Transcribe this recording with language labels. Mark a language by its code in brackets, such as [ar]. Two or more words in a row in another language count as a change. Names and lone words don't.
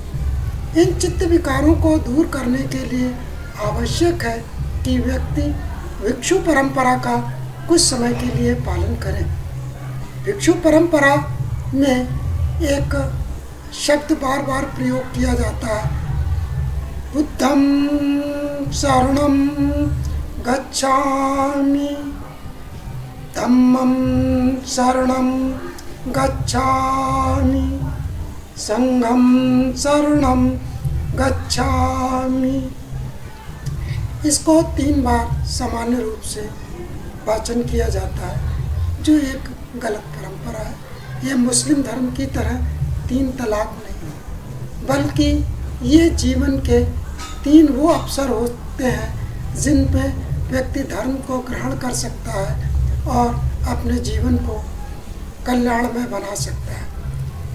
[hi] इन चित्त विकारों को दूर करने के लिए आवश्यक है कि व्यक्ति भिक्षु परंपरा का कुछ समय के लिए पालन करें। भिक्षु परंपरा में एक शब्द बार बार प्रयोग किया जाता है, [pi] बुद्धं शरणं गच्छामि, धम्मं शरणं गच्छामि, संघं शरणं गच्छामि। [hi] इसको 3 बार सामान्य रूप से वाचन किया जाता है, जो एक गलत परंपरा है। ये मुस्लिम धर्म की तरह 3 तलाक नहीं है, बल्कि ये जीवन के 3 वो अवसर होते हैं जिन पे व्यक्ति धर्म को ग्रहण कर सकता है और अपने जीवन को कल्याणमय बना सकता है।